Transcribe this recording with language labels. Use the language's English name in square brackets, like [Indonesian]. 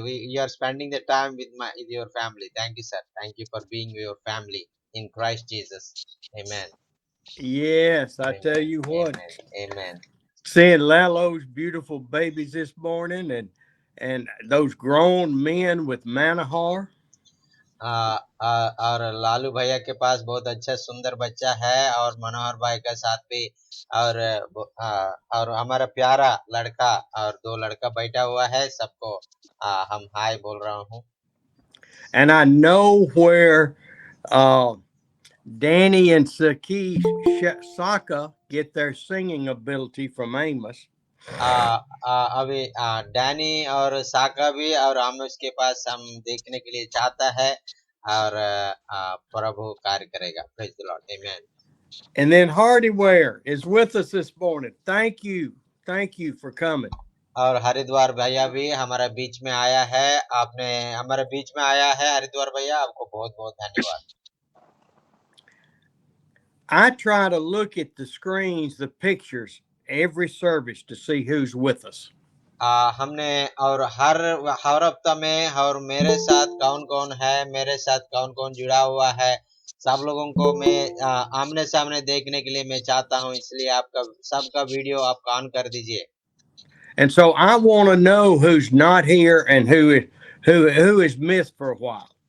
[English] We are spending the time with your family. Thank you, sir. Thank you for being your family in Christ Jesus. Amen. Yes, I tell Amen. you what, Amen. Amen. seeing Lalo's beautiful babies this morning and those grown men with Manahar. [Hindi] और लालू भैया के पास बहुत अच्छा सुंदर बच्चा है और मनोहर भाई का साथ भी और और हमारा प्यारा लड़का और दो लड़का बैठा हुआ है सबको हम हाय बोल रहा हूँ [English] And I know where uh, Danny and Saka get their singing ability from Amos. [Hindi] अभी डैनी और साका भी और हम उसके पास हम देखने के लिए चाहता है और प्रभु कार्य करेगा [English] Praise the lord amen And then Hardy Ware is with us this morning. Thank you. Thank you for coming. [Hindi] और हरिद्वार भैया भी हमारे बीच में आया है आपने हमारे बीच में आया है हरिद्वार भैया आपको बहुत बहुत धन्यवाद [English] I try to look at the screens, the pictures, every service to see who's with us. [Hindi] हमने और हर हफ्ता में और मेरे साथ कौन कौन है मेरे साथ कौन कौन जुड़ा हुआ है सब लोगों को मैं आमने सामने देखने के लिए मैं चाहता हूं इसलिए आपका सबका वीडियो आप ऑन कर दीजिए [English] And so I want to know who's not here and who is missed for a while.